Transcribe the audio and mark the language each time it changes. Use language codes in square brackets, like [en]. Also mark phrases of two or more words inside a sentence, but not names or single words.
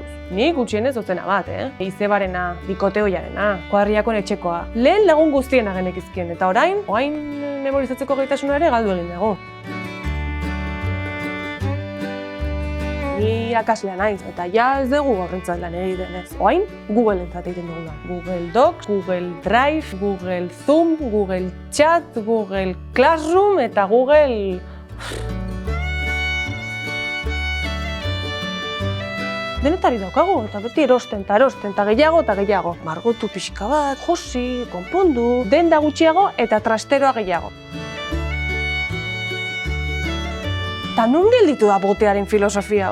[eu] Ni gutxienez dozena bat, Izebarena, bikoteoiarena, kuadriakon etxekoa. Lehen lagun guztiena genekizkien, eta orain memorizatzeko gaitasuna ere galdu egin dugu. Ni irakaslea naiz, eta ja ez dugu horrentzat lan egiten ez. Oain, Google-entzat egiten dugula. Google Docs, Google Drive, Google Zoom, Google Chat, Google Classroom eta Google... Denetari daukagu, eta beti erosten, eta gehiago. Margotu pixka bat, josi, konpondu, denda gutxiago eta trasteroa gehiago. Eta non gelditu da botearen filosofia?